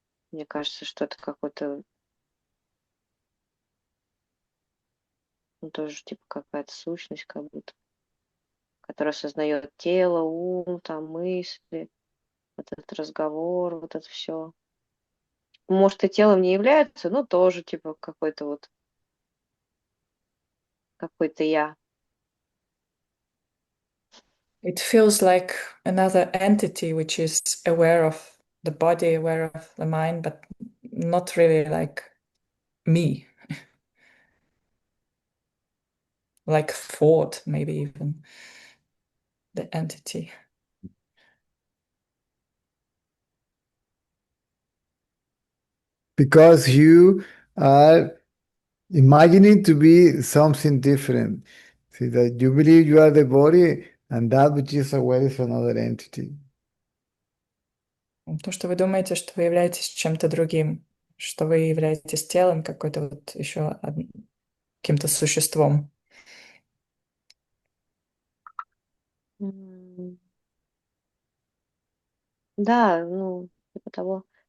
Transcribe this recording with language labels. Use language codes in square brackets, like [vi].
[ru] Мне кажется, что это какой-то, ну, тоже типа какая-то сущность, как будто, которая осознает тело, ум, там мысли, вот этот разговор, вот это все. Может, и телом не является, но тоже типа какой-то я. [en] It feels like another entity which is aware of the body, aware of the mind, but not really like me. Like thought, maybe even the entity. Because you are imagining to be something different. See that you believe you are the body, and that which is aware is another entity. [ru] То, что вы думаете, что вы являетесь чем-то другим, что вы являетесь телом, какой-то вот еще каким-то существом. Да, ну, типа того.